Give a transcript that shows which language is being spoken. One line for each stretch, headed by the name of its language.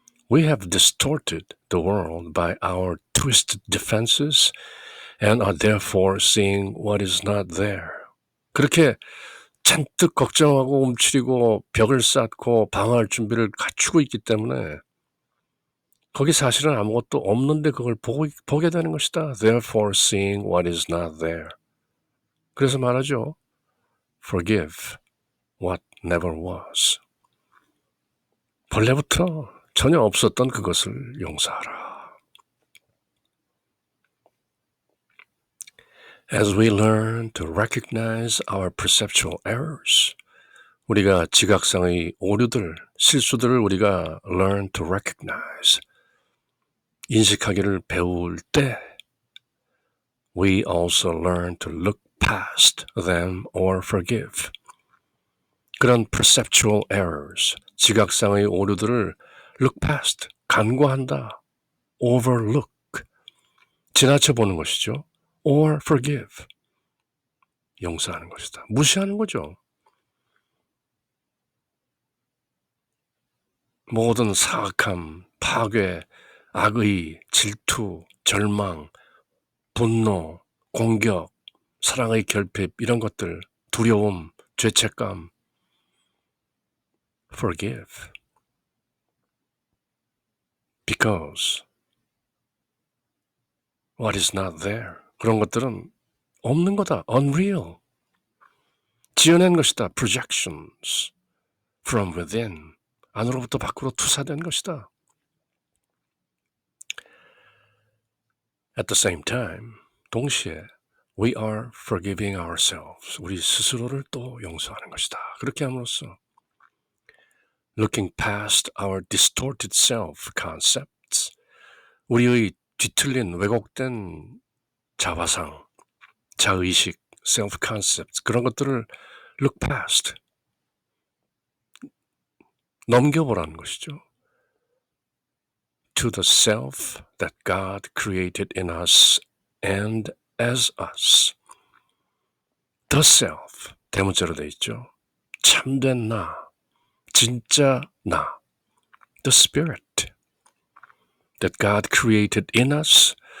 English: We have distorted the world by our twisted defenses and are therefore seeing what is not there.
Korean: 그렇게 잔뜩 걱정하고 움츠리고 벽을 쌓고 방어할 준비를 갖추고 있기 때문에 거기 사실은 아무것도 없는데 그걸 보게 되는 것이다.
English: Therefore seeing what is not there.
Korean: 그래서 말하죠.
English: Forgive what never was.
Korean: 본래부터 전혀 없었던 그것을 용서하라.
English: As we learn to recognize our perceptual errors,
Korean: 우리가 지각상의 오류들, 실수들을 우리가
English: learn to recognize,
Korean: 인식하기를 배울 때
English: we also learn to look past them or forgive.
Korean: 그런
English: perceptual errors,
Korean: 지각상의 오류들을
English: look past,
Korean: 간과한다,
English: overlook,
Korean: 지나쳐 보는 것이죠.
English: or forgive,
Korean: 용서하는 것이다. 무시하는 거죠. 모든 사악함, 파괴, 악의, 질투, 절망, 분노, 공격, 사랑의 결핍, 이런 것들, 두려움, 죄책감,
English: forgive. Because what is not there,
Korean: 그런 것들은 없는 거다.
English: unreal.
Korean: 지어낸 것이다.
English: projections from within.
Korean: 안으로부터 밖으로 투사된 것이다.
English: At the same time,
Korean: 동시에
English: we are forgiving ourselves.
Korean: 우리 스스로를 또 용서하는 것이다. 그렇게 함으로써
English: looking past our distorted self-concepts,
Korean: 우리의 뒤틀린 왜곡된 자화상, 자의식,
English: self-concepts,
Korean: 그런 것들을
English: look past,
Korean: 넘겨보라는 것이죠.
English: To the self that God created in us and as us. The self,
Korean: 대문자로 되어 있죠. 참된 나, 진짜 나.
English: The spirit that God created in us.